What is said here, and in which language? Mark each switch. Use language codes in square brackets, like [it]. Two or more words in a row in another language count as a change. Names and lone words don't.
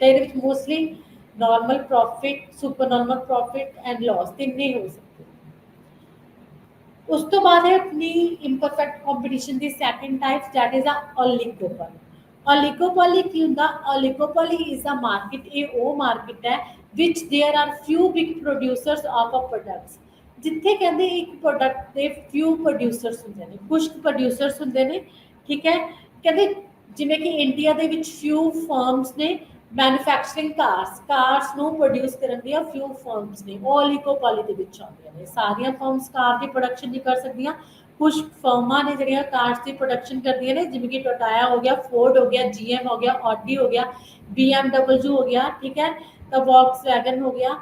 [pa] ਤੇ ਇਹਦੇ ਵਿੱਚ [en] mostly normal profit, super normal profit and loss [pa] ਤਿੰਨੇ ਹੋ ਸਕਦੇ। ਉਸ ਤੋਂ ਬਾਅਦ ਹੈ ਆਪਣੀ [en] imperfect competition [pa] ਦੀ [en] second type, that is a oligopoly. [pa] ਓਲੀਗੋਪੋਲੀ ਕੀ ਹੁੰਦਾ, [en] oligopoly is a market, [pa] ਇਹ ਉਹ ਮਾਰਕੀਟ ਹੈ ਵਿਚ [en] there are few big producers of a products, [pa] ਜਿੱਥੇ ਕਹਿੰਦੇ ਇੱਕ ਪ੍ਰੋਡਕਟ ਦੇ [en] few producers [pa] ਹੁੰਦੇ ਨੇ, ਕੁਝ ਪ੍ਰੋਡਿਊਸਰਸ ਹੁੰਦੇ ਨੇ, ਠੀਕ ਹੈ। ਕਹਿੰਦੇ ਜਿਵੇਂ ਕਿ ਇੰਡੀਆ ਦੇ ਵਿੱਚ [en] few firms [pa] ਨੇ [en] manufacturing cars [pa] ਨੂੰ ਪ੍ਰੋਡਿਊਸ ਕਰਨ ਦੀਆਂ [en] few firms [pa] ਨੇ, ਉਹ ਓਲੀਗੋਪੋਲੀ ਦੇ ਵਿੱਚ ਆਉਂਦੀਆਂ ਨੇ। ਸਾਰੀਆਂ ਫਰਮਸ ਕਾਰ ਦੀ ਪ੍ਰੋਡਕਸ਼ਨ ਨਹੀਂ ਕਰ ਸਕਦੀਆਂ, ਕੁਝ ਫਰਮਾਂ ਨੇ ਜਿਹੜੀਆਂ ਕਾਰਸ ਦੀ ਪ੍ਰੋਡਕਸ਼ਨ ਕਰਦੀਆਂ ਨੇ, ਜਿਵੇਂ ਕਿ ਟੋਟਾਇਆ ਹੋ ਗਿਆ, ਫੋਰਡ ਹੋ ਗਿਆ, GM ਹੋ ਗਿਆ, ਆਡੀ ਹੋ ਗਿਆ, BMW ਹੋ ਗਿਆ, ਠੀਕ ਹੈ, ਤਾਂ ਵੌਕਸਵੈਗਨ ਹੋ ਗਿਆ।